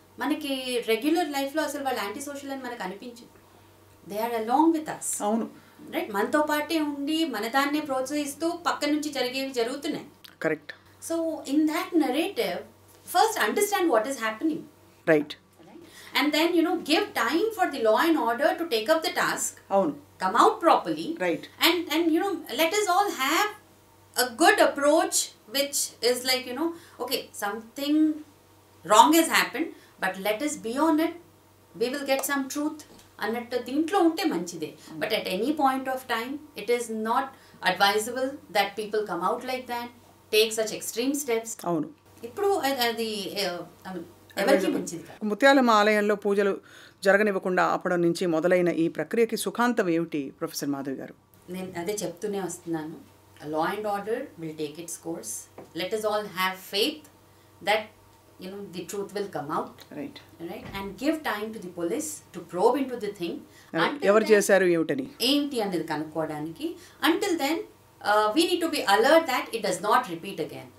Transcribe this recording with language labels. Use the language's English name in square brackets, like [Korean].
[Telugu] మనకి రెగ్యులర్ లైఫ్లో అసలు వాళ్ళు యాంటీ సోషల్ అని మనకు అనిపించదు. [English] They are along with us. [Telugu] అవును, [English] Right. [Telugu] మనతో పాటే ఉండి మన దాన్నే ప్రోత్సహిస్తూ పక్క నుంచి జరుగుతున్నాయి. [English] Correct. So in that narrative, first understand what is happening. Right. And then, give time for the law and order to take up the task. [Telugu] Avunu. [English] Come out properly. Right. And let us all have a good approach, which is like, okay, something wrong has happened, but let us be on it. We will get some truth. [Telugu] అన్నట్టు దీంట్లో ఉంటే మంచిదే. [English] But at any point of time it is not advisable that people come out like that, take such extreme steps. [Telugu] అవును, ఇప్పుడు అది ఎవరికి మంచిది కాదు. ముత్యాలమ్మ ఆలయంలో పూజలు జరగనివ్వకుండా ఆపడం నుంచి మొదలైన ఈ ప్రక్రియకి సుఖాంతం ఏమిటి ప్రొఫెసర్ మాధవి గారు? నేను అదే చెప్తూనే వస్తున్నాను, [English] Law and order will take its course. Let us all have faith that the truth will come out, right, and give time to the police to probe into the thing. [Telugu] ఎవరు చేశారు ఏమిటని ఏంటి అనేది కనుక్కోవడానికి. [English] until then we need to be alert that it does not repeat again.